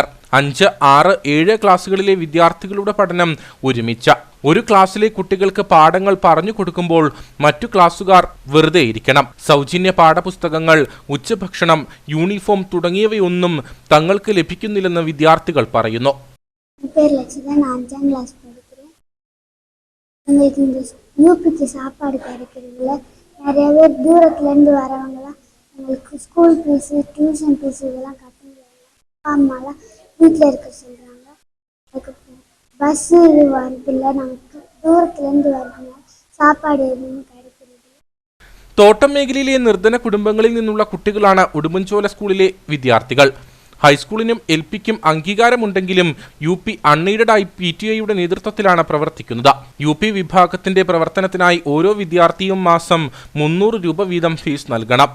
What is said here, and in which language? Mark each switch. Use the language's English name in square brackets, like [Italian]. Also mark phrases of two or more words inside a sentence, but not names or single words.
[Malayalam] 5, 6, 7 ക്ലാസ്സുകളിലെ വിദ്യാർത്ഥികളുടെ പഠനം ഒരുമിച്ച ഒരു ക്ലാസ്സിലെ കുട്ടികൾക്ക് പാഠങ്ങൾ പറഞ്ഞു കൊടുക്കുമ്പോൾ മറ്റു ക്ലാസ്സുകാർ വെറുതെ ഇരിക്കണം. സൗജന്യ പാഠപുസ്തകങ്ങൾ, ഉച്ചഭക്ഷണം, യൂണിഫോം തുടങ്ങിയവയൊന്നും തങ്ങൾക്ക് ലഭിക്കുന്നില്ലെന്ന് വിദ്യാർത്ഥികൾ പറയുന്നു. [Tamil] எங்களுக்கு இந்த யூபிக்கு சாப்பாடு கிடைக்கிறதுல நிறைய பேர் தூரத்துலேருந்து வரவங்களாம் எங்களுக்கு [English] school fees, tuition fees [Tamil] இதெல்லாம் கட்ட முடியாது. அப்பா அம்மாலாம் வீட்டில் இருக்க சொல்கிறாங்க. அதுக்கு பஸ்ஸு இது வரதில்லை, நமக்கு தூரத்துலேருந்து வரதுனால சாப்பாடு எதுவும் கிடைக்கிறது. [Malayalam] തോട്ടം മേഖലയിലെ നിർധന കുടുംബങ്ങളിൽ നിന്നുള്ള കുട്ടികളാണ് ഉടുമ്പൻചോല സ്കൂളിലെ വിദ്യാർത്ഥികൾ. ഹൈസ്കൂളിനും LPക്കും അംഗീകാരമുണ്ടെങ്കിലും UP അൺഎയ്ഡഡായി PTA നേതൃത്വത്തിലാണ് പ്രവർത്തിക്കുന്നത്. UP വിഭാഗത്തിന്റെ പ്രവർത്തനത്തിനായി ഓരോ വിദ്യാർത്ഥിയും മാസം 300 രൂപ വീതം ഫീസ് നൽകണം.